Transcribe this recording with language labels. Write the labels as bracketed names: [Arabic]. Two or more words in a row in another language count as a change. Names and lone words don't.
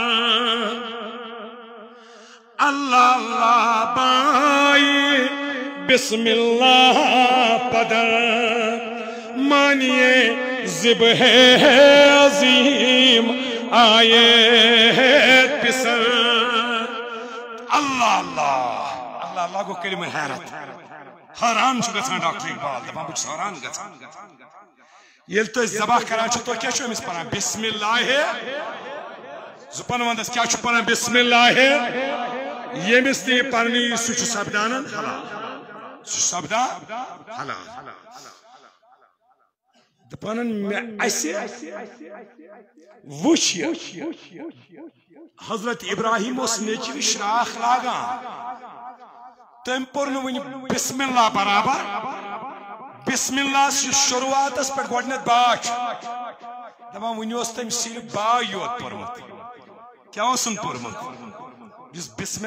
[Persian] اللہ اللہ بائی بسم اللہ پدر مانیے ذبح عظیم آئے پسر اللہ اللہ اللہ اللہ [Kashmiri] کو کلمہ حیرت حیران چھو گژھان ڈاکٹر اقبال دپان بہٕ چھُس حیران گژھان ییٚلہِ تُہۍ ذبح کران چھِو تُہۍ کیٛاہ چھِو أمِس پران [Arabic] بسم اللہ [Kashmiri] زُپن ونٛدس کیٛاہ چھُ پران [Arabic] بسم اللہ [Kashmiri] ییٚمِس تہِ یہِ پرنہٕ یی سُہ چھُ سپدان حلال سُہ چھُ سپدان حلال دپان اسہِ وٕچھ حضرت ابراہیم اس نیچوِ شراخ لاگان تم پور نہٕ وٕنہِ [Arabic] بسم اللہ [Kashmiri] برابر [Arabic] بسم اللہ [Kashmiri] شروعات پہ گۄڈنیٚتھ با دپان وٕنہِ اوس تٔمۍ صرف با یوت پوٚرمُت کیٛاہ اوسُن پوٚرمُت یُس بسم